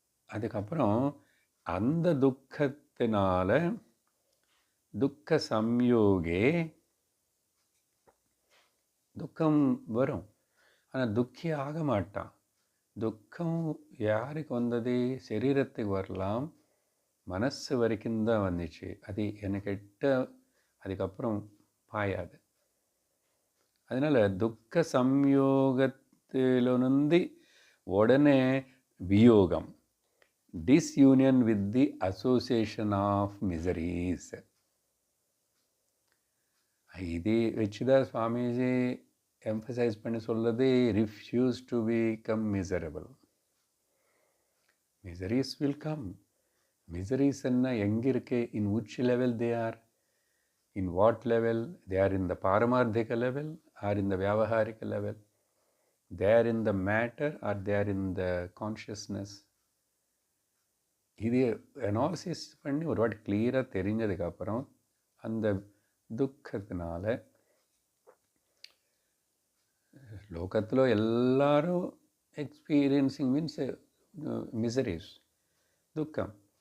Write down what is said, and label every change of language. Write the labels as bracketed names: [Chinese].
[Tamil] அதுக்கப்புறம் அந்த துக்கத்தினால துக்க சம்யோகே துக்கம் வரும், ஆனால் துக்கி ஆக மாட்டான். துக்கம் யாருக்கு வந்தது? சரீரத்துக்கு வரலாம், மனசு வரைக்கும் தான் வந்துச்சு. அது எனக்கிட்ட அதுக்கப்புறம் பாயாது. அதனால் துக்க சம்யோகத்திலிருந்து உடனே வியோகம், [English] disunion with the association of miseries. [Tamil] இது வச்சுதான் சுவாமிஜி எம்பசைஸ் பண்ணி சொல்றது, [English] refuse to become miserable. Miseries will come. Miseries [Tamil] என்ன எங்கே இருக்கு? [English] in which level they are? in what level? They are in the paramarthika level or in the vyavaharika level? They are in the matter or they are in the consciousness? [Tamil] இது analysis பண்ணி ஒரு வாட்டி கிளியராக தெரிஞ்சதுக்கப்புறம் அந்த துக்கத்தினால லோகத்தில் எல்லாரும் [English] experiencing means miseries, [Tamil] துக்கம்.